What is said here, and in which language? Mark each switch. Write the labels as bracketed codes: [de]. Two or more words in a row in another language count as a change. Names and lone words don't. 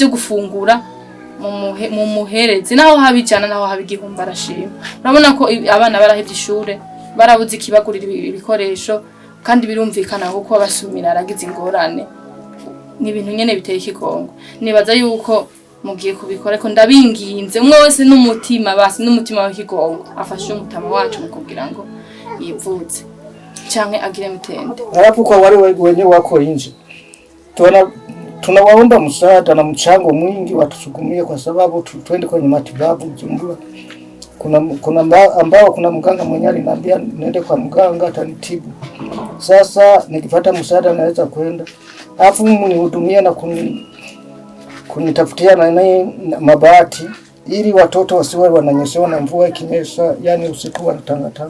[rn] gufungura mu muhereze naho habijana naho habigihumba arashima urabona ko abana barahevye ishure barabuze ikibagurira ibikoresho kandi birumvikana kuko abasumira aragize ingorane ni ibintu nyene biteye ikigongo nibaza yuko mugiye kubikora ko ndabinginze umwe wese n'umutima basi n'umutima w'ikigongo afashe Mutama wacu mu kugira ngo yivuze canke agire mitende [sw] alafu kwa wale wenyewe wako nje tunawaomba msaada na mchango mwingi watusugumie kwa sababu twende kwenye matibabu Bujumbura. Kuna mganga mwenyewe aliniambia niende kwa mganga atanitibu. Sasa nikipata msaada naweza kwenda. Alafu mnihudumie na kunitafutia na mabati ili watoto wasiwe wananyeshewa na mvua ikinyesha, yani usiku wanatangatanga.